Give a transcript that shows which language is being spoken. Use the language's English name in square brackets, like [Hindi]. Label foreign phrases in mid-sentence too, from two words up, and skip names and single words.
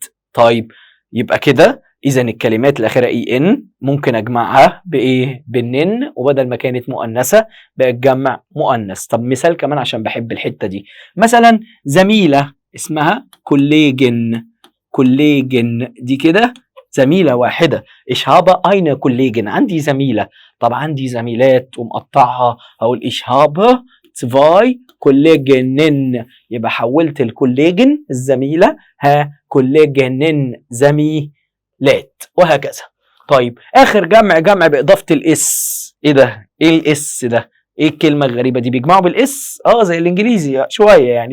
[Arabic] طيب يبقى كده اذا الكلمات الاخيره اي ان ممكن اجمعها بايه؟ بالنن، وبدل ما كانت مؤنثه بقت جمع مؤنث. طب مثال كمان عشان بحب الحته دي. مثلا زميله اسمها كوليجن. كوليجن دي كده زميله واحده. [German] ich habe eine Kollegin. [Arabic] عندي زميله. طب عندي زميلات ومقطعها اقول [German] ich habe zwei Kolleginnen. [Arabic] يبقى حولت الكوليجن الزميله كوليجنن زميلات، وهكذا. طيب اخر جمع باضافه الاس. ايه ده؟ ايه الاس ده؟ ايه الكلمه الغريبه دي؟ بيجمعوا بالاس زي الانجليزي شويه يعني.